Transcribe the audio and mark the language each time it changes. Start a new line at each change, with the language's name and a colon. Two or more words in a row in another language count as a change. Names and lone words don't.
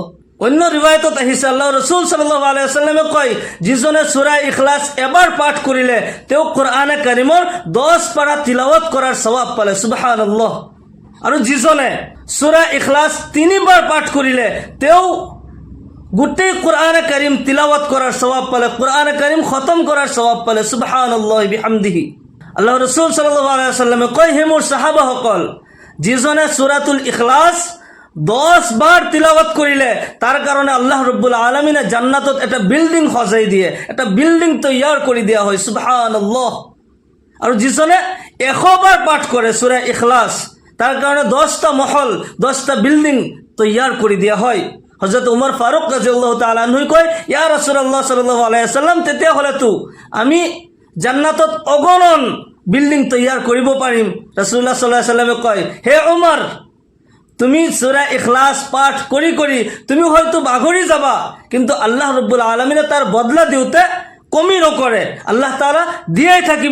Assamese: অন্য ৰিৱায়াতত আহিছে, আল্লাহ ৰাসূল
Arabic: صلى الله عليه وسلم
Assamese: কয়, যিজনে সূৰা ইখলাস এবাৰ পাঠ কৰিলে তেওঁ কুরআনে কাৰিমৰ 10 পাৰা তিলাওয়াত কৰাৰ সওয়াব পালে। সুবহানাল্লাহ। আৰু যিজনে সূৰা ইখলাস 3 বাৰ পাঠ কৰিলে তেওঁ গোটেই কুরআনে কাৰিম তিলাওয়াত কৰাৰ সওয়াব পালে, কুরআনে কাৰিম খতম কৰাৰ সওয়াব পালে।
Arabic: سبحان الله وبحمده.
Assamese: আল্লাহ ৰাসূল
Arabic: صلى الله عليه وسلم
Assamese: কয়, হে মোৰ সাহাবাসকল, যিজনে সূৰাতুল ইখলাস 10 বাৰ তিলাওয়াত কৰিলে তাৰ কাৰণে আল্লাহ ৰব্বুল আলামিনে জান্নাতত এটা বিল্ডিং সজাই দিয়ে, এটা বিল্ডিং তৈয়াৰ কৰি দিয়া হয়। সুবহানাল্লাহ। আৰু যিজনে 100 বাৰ পাঠ কৰে সূৰা ইখলাস, তাৰ কাৰণে 10টা মহল, 10টা বিল্ডিং তৈয়াৰ কৰি দিয়া হয়। হযরত উমর ফারুক
Arabic: رضي الله تعالى عنه
Assamese: কয়,
Arabic: يا رسول الله صلى الله عليه وسلم,
Assamese: তেতিয়া হলেতো আমি জান্নাতত অগণন বিল্ডিং তৈয়াৰ কৰিব পাৰিম। ৰাসূলুল্লাহ
Arabic: صلى الله عليه وسلم
Assamese: কয়, হে উমৰ, তুমি সূৰা ইখলাস পাঠ কৰি কৰি তুমি হয়তো ভাগৰি যাবা, কিন্তু আল্লাহ ৰব্বুল আলামিনে তাৰ বদলা দিওঁতে কমি নকৰে, আল্লাহ তাআলা দিয়াই থাকিব।